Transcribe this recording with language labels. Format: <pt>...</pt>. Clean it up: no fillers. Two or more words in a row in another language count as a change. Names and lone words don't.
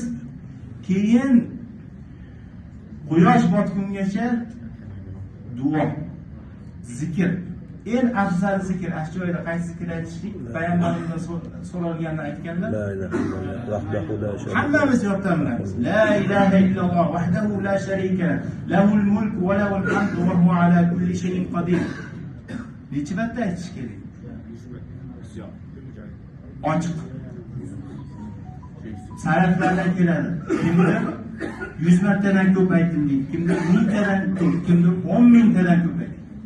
<uz>Keyin quyosh botgungacha duo, zikr. Eng afzal zikr, shu joyda qaysi zikr aytishlik? Payg'ambarimizdan so'ralganda aytganlar.</uz> <ar>لا إله إلا الله وحده لا شريك.</ar> <uz>Hammamiz yoddan bilamiz.</uz> <ar>لا إله إلا الله وحده لا شريك له الملك وله الحمد وهو على كل شيء قدير.</ar> <uz>Necha marta aytish kerak? Ochiq. Saraflardan keladi. Kimdir 100 martadan ko'p aytdim deydi. Kimdir 1000 tadan ko'p, kimdir 10 000 tadan ko'p aytdi.</uz>